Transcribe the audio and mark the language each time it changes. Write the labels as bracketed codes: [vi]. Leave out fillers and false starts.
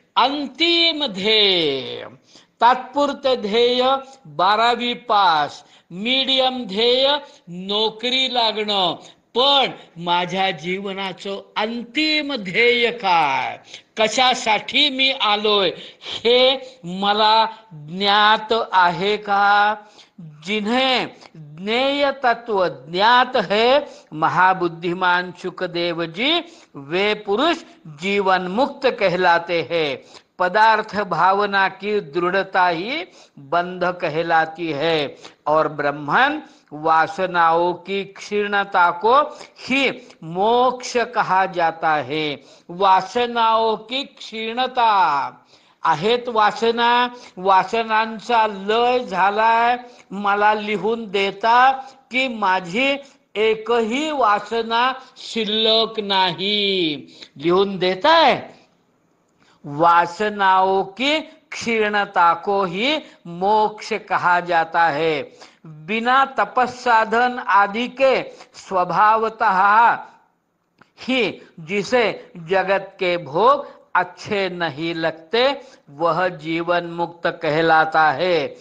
[mr] अंतिम ध्येय, तात्पुरतं ध्येय 12वी पास, मीडियम ध्येय नोकरी लागणं. पण माझ्या जीवनाचं अंतिम ध्येय काय, कशासाठी मी आलोय, हे मला ज्ञात आहे का? [hi] जिन्हें ज्ञेय तत्व ज्ञात है, महाबुद्धिमान सुखदेव जी, वे पुरुष जीवन मुक्त कहलाते हैं. पदार्थ भावना की दृढ़ता ही बंध कहलाती है और ब्रह्मन वासनाओं की क्षीणता को ही मोक्ष कहा जाता है. वासनाओं की क्षीणता [mr] आहेत, वासना, वासनांचा लय झालाय. मला लिहून देता की माझी एकही वासना शिल्लक नाही. लिहून देताय? [hi] वासनाओं की क्षीणता को ही मोक्ष कहा जाता है. बिना तपस्साधन आदि के स्वभावतः ही जिसे जगत के भोग अच्छे नहीं लगते, वह जीवन मुक्त कहलाता है.